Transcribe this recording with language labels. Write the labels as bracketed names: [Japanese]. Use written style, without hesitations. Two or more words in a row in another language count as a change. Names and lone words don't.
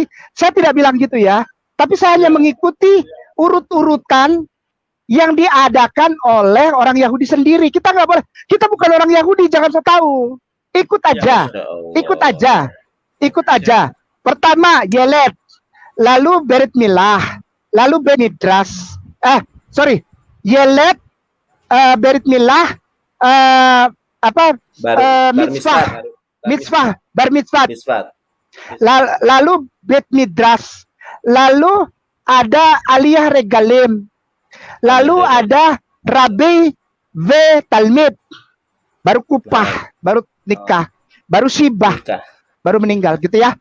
[Indonesian] Saya tidak bilang gitu ya. Tapi saya hanya mengikuti urut-urutan yang diadakan oleh orang Yahudi sendiri. Kita nggak boleh. Kita bukan orang Yahudi, jangan so tahu. Ikut aja. [Arabic] ما شاء الله. [Indonesian] Ikut aja. Ikut aja. Pertama, Yelet. Lalu [Hebrew] ברית מילה. [Indonesian] Lalu Benidras. Yelet, [Hebrew] ברית מילה, [Indonesian] mitzvah. [Hebrew] בר מצווה. [Indonesian] Lalu [Hebrew] בית מדרש. [Indonesian] Lalu ada [Hebrew] עלייה רגלים. [Indonesian] Lalu ada [Hebrew] רבי ותלמיד. [Indonesian] Baru kupah, baru nikah, baru sibah, baru meninggal gitu ya.